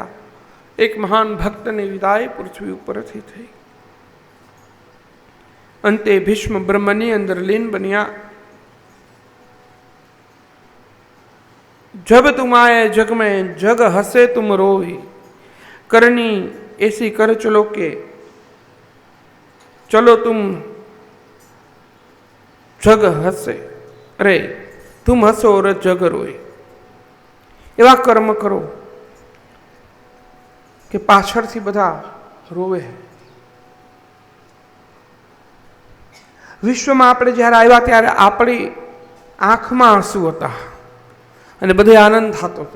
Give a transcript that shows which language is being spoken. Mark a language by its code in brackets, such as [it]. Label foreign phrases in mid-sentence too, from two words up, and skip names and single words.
[gu] એક મહાન ભક્તને વિદાય પૃથ્વી ઉપરથી થઈ. અંતે ભીષ્મ બ્રહ્મની અંદર લીન બન્યા. [hi] जब तुम आये जग में जग हँसे तुम रोवी, करणी ऐसी कर चलो के चलो तुम जग हसे, अरे तुम हसो और जग रोए. [gu] એવા કર્મ કરો કે પાછળથી બધા રોવે. વિશ્વમાં આપણે જ્યારે આવ્યા ત્યારે આપણી આંખમાં આંસુ હતા અને બધે આનંદ થતો હતો.